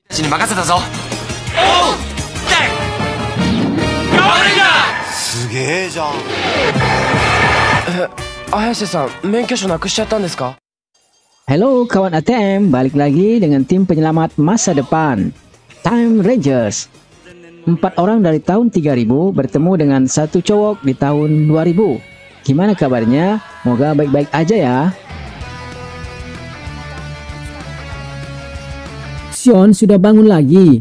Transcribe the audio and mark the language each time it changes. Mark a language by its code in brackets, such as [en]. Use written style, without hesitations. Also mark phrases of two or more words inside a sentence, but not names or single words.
[ja] ちに任せたぞ。おう、ガオレンジャー。すげえじゃん。綾瀬さん、免許証なくしちゃったんですか？ [id] Halo kawan ATM, balik lagi dengan tim penyelamat masa depan, Time Rangers. 4 orang dari tahun 3000 bertemu dengan satu cowok di tahun 2000. Gimana kabarnya? Moga baik-baik aja ya. Sion sudah bangun lagi.